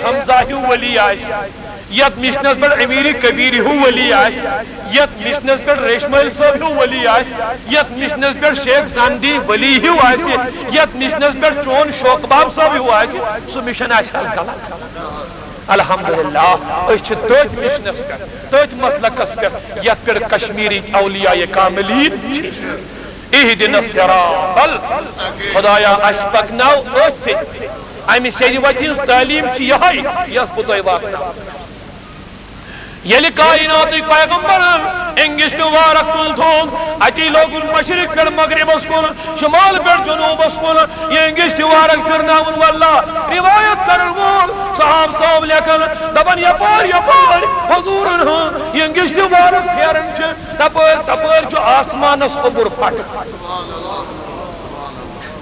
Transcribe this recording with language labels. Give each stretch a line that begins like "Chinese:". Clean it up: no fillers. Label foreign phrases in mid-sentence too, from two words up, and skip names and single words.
Kashmiri: حمزہ ہیوٗ ؤلی آسہِ یتھ مِشنس پٮ۪ٹھ امیٖر کبیٖر ہیوٗ ؤلی آسہِ یتھ مِشنس پٮ۪ٹھ ریشمٲلۍ صٲب ہیوٗ ؤلی آسہِ یتھ مِشنس پٮ۪ٹھ شیخ زاندی ؤلی ہیوٗ آسہِ یتھ مِشنس پٮ۪ٹھ چون شوق باب صٲب ہیوٗ آسہِ سُہ مِشن آسہِ حظ غلط الحمدللہ أسۍ چھِ تٔتھۍ مِشنس پٮ۪ٹھ تٔتھۍ مسلکس پٮ۪ٹھ یتھ پٮ۪ٹھ کشمیٖرٕکۍ اولیاے کاملین چھِ
Arabic: اہدنا الصراط المستقیم
Kashmiri: خدایا اَسہِ پکناو أتھۍ سۭتۍ امہِ سیٚدِ وتہِ ہٕنٛز تعلیٖم چھِ یِہوٚے یۄس بہٕ تۄہہِ واتناوٕ ییٚلہِ کایناتٕکۍ پیغمبرن انگشتہٕ وارک تُل تھوٚد اتی لوگُن مشرق پٮ۪ٹھ مغربس کُن شمال پٮ۪ٹھ جنوٗبس کُن یہِ انگشتہٕ وارک پھِرناوُن واللہ روایت کرن وول صاحب صٲب لیکھان دپان یپٲرۍ یپٲرۍ حضوٗرن ہُنٛد یہِ انگشتہٕ وارک پھیران چھِ تپٲرۍ تپٲرۍ چھُ آسمانس اوٚبُر پٹہٕ